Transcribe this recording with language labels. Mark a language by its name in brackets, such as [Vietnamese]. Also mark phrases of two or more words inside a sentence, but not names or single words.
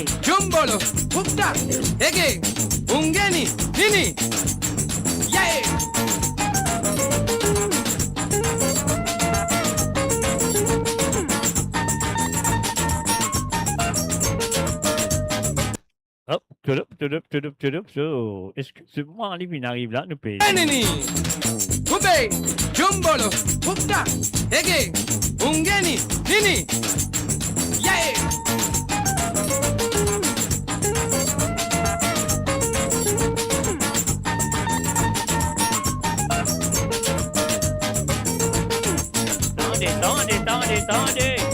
[French] Jumbolo, Pukta, Ege, Ungeni, Nini. Yeah. Hop, so, excusez-moi, il arrive là, nous payons. Nini, Ube, Jumbolo, Pukta, Ege, Ungeni, Nini. Yeah. Attendez.